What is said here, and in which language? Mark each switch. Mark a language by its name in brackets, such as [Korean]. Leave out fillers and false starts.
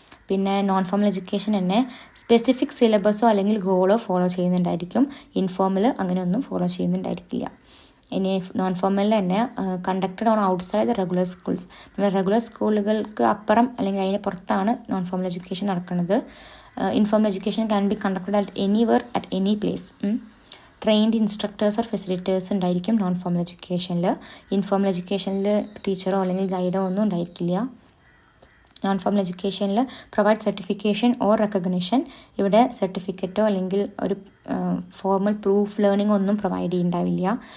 [Malayalam] പിന്നെ non formal education തന്നെ specific സിലബസോ അല്ലെങ്കിൽ ഗോളോ ഫോളോ ചെയ്യുന്നുണ്ടായിരിക്കും. ഇൻഫോമൽ അങ്ങനെയൊന്നും ഫോളോ ചെയ്യുന്നുണ്ടായിരിക്കില്ല. ഇനി നോൺ ഫോമലിൽ തന്നെ [English] conducted on outside the regular schools, [Malayalam] നമ്മുടെ റെഗുലർ സ്കൂളുകൾക്ക് അപ്പുറം അല്ലെങ്കിൽ അതിന് പുറത്താണ് നോൺ ഫോമൽ എഡ്യൂക്കേഷൻ നടക്കുന്നത്. [English] Informal education can be conducted at anywhere at any place. Trained instructors or facilitators [Malayalam] ഉണ്ടായിരിക്കും നോൺ ഫോമൽ എഡ്യൂക്കേഷനിൽ. ഇൻഫോമൽ എഡ്യൂക്കേഷനിൽ ടീച്ചറോ അല്ലെങ്കിൽ ഗൈഡോ ഒന്നും ഉണ്ടായിരിക്കില്ല. [English] Non formal എഡ്യൂക്കേഷനിൽ provide certification or recognition. [Malayalam] ഇവിടെ സർട്ടിഫിക്കറ്റോ അല്ലെങ്കിൽ ഒരു ഫോർമൽ പ്രൂഫ് ലേണിംഗ് ഒന്നും പ്രൊവൈഡ് ചെയ്യുന്നുണ്ടാവില്ല.